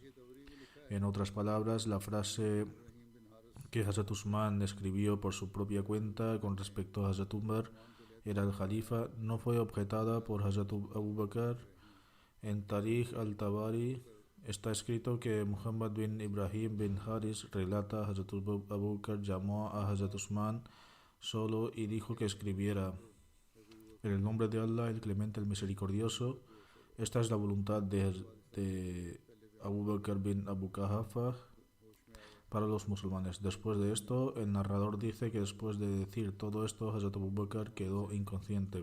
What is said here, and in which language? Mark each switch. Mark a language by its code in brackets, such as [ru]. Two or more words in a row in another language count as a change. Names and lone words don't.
[es] En otras palabras, la frase que Hazrat Usman escribió por su propia cuenta con respecto a Hazrat Umar, era el Jalifa, no fue objetada por Hazrat Abu Bakr. En Tarikh al-Tabari está escrito que Muhammad bin Ibrahim bin Haris relata: Hazrat Abu Bakr llamó a Hazrat Usman solo y dijo que escribiera en el nombre de Allah, el Clemente, el Misericordioso. Esta es la voluntad de Abu Bakr bin Abu Qahafa para los musulmanes. Después de esto, el narrador dice que después de decir todo esto, Hazrat Abu Bakr quedó inconsciente.